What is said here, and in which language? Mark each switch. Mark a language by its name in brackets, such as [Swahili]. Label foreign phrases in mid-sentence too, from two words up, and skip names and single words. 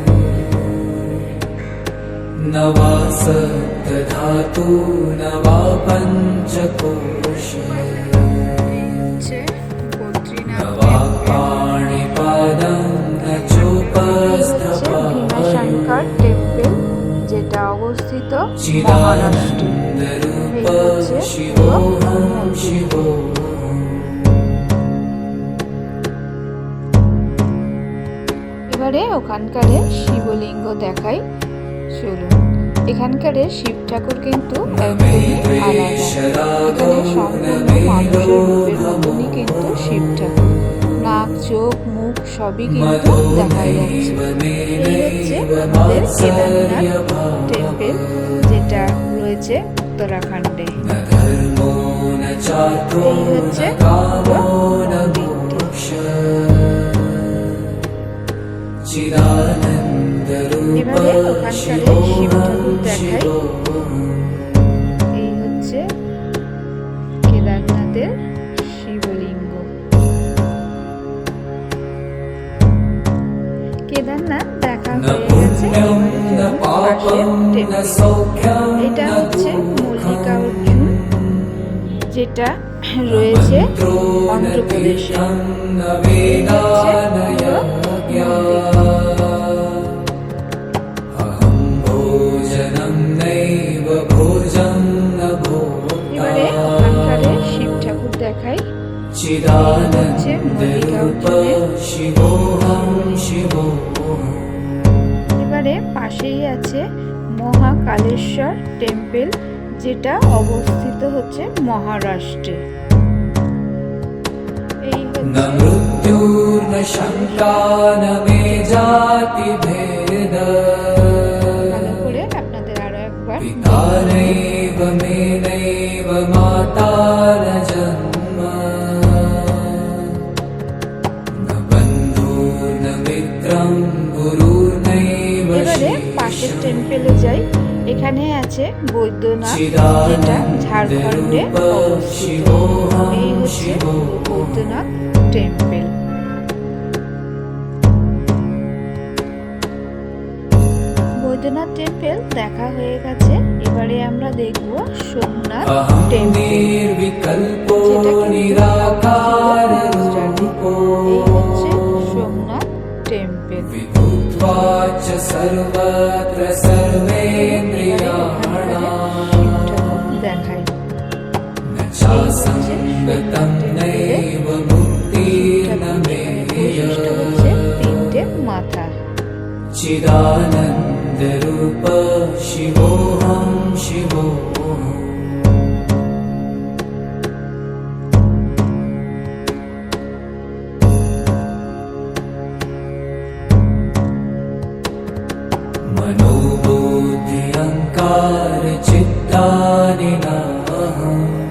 [Sanskrit] न वा सप्तधातु न वा पञ्चकोश। न वा पाणिपादं न चोपस्थपायु। [Bangla] ভীমাশঙ্কর টেম্পল, যেটা অবস্থিত মহারাষ্ট্রে। [Sanskrit] चिदानन्दरूप शिवोऽहं शिवोऽहम्। [Bangla] এবারে ওখানকারে শিবলিঙ্গ দেখাই, চলুন। এখানকারে শিব ঠাকুর কিন্তু একদমই আলাদা। এখানে সম্পূর্ণ মানুষের রূপের মতনই কিন্তু শিব ঠাকুর, নাক চোখ মুখ সবই কিন্তু দেখা যাচ্ছে। এই হচ্ছে আমাদের কেদারনাথ টেম্পল, যেটা রয়েছে উত্তরাখণ্ডে। [Sanskrit] न धर्मो न चार्त्रो [Bangla] এই হচ্ছে [Sanskrit] न कामो न [Bangla] মন্দিরটি। [Sanskrit] मोक्ष। चिदानन्दरूप [Bangla] এবারে ওখানকারে শিব ঠাকুর [Sanskrit] शिवोऽहं [Bangla] দেখাই। [Sanskrit] शिवोऽहम्। [Bangla] এই হচ্ছে কেদারনাথের শিবলিঙ্গ। কেদারনাথ দেখা [Sanskrit] न [Bangla] হয়ে গেছে। [Sanskrit] पुण्यं न [Bangla] পাশের [Sanskrit] पापं न [Bangla] টেম্পল। [Sanskrit] सौख्यं [Bangla] এটা [Sanskrit] न [Bangla] হচ্ছে মল্লিকা [Sanskrit] दुःखम्। [Bangla] অর্জুন, যেটা রয়েছে [Sanskrit] मन्त्रो न [Bangla] অন্ধ্রপ্রদেশে। [Sanskrit] तीर्थं न वेदा न यज्ञा। अहं भोजनं नैव भोजं न भोक्ता। [Bangla] এবারে ওখানকারে শিব ঠাকুর [Sanskrit] चिदानन्दरूप शिवोऽहं शिवोऽहम्। [Bangla] এবারে পাশেই আছে মহাকালেশ্বর টেম্পল, যেটা অবস্থিত হচ্ছে মহারাষ্ট্রে। এই [Sanskrit] न मृत्युर्न शङ्का न मे जातिभेद, [Bangla] ভালো করে আপনাদের আরো একবার [Sanskrit] पिता नैव मे नैव माता न जन्म, न बन्धुर्न मित्रं गुरुर्नैव [Bangla] এবারে পাশের টেম্পলে যাই। এখানে আছে বৈদ্যনাথ, যেটা ঝাড়খণ্ডে অবস্থিত। এই হচ্ছে বৈদ্যনাথ টেম্পল। বৈদ্যনাথ টেম্পল দেখা হয়ে গেছে। এবারে আমরা দেখব সোমনাথ [Sanskrit] अहं [Bangla] টেম্পল, [Sanskrit] निर्विकल्पो [Bangla] যেটা কিন্তু [Sanskrit] निराकाररूपो, [Bangla] এই হচ্ছে সোমনাথ টেম্পল। [Sanskrit] विभुत्वा च सर्वत्र सर्वेन्द्रियाणाम्, [Bangla] দেখাই [Sanskrit] न चासङ्गतं नैव मुक्तिर्न मेय, [Bangla] হচ্ছে তিনটে মাথা। [Sanskrit] चिदानन्दरूप शिवोऽहं शिवोऽहम्। मनोबुद्धि अहङ्कार चित्तानि नाहम्,